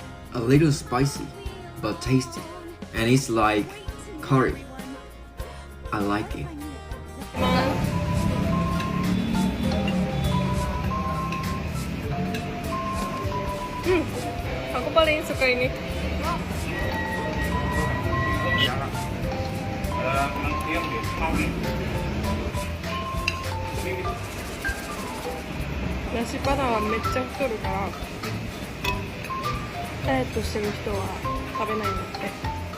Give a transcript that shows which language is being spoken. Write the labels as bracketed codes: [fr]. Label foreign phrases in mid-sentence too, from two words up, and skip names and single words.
[en] a little spicy, but tasty. And it's like curry. I like it. [id] Aku paling suka ini. [ja] Nasi padang はめっちゃ太るからダイエットしてる人は食べないんだって。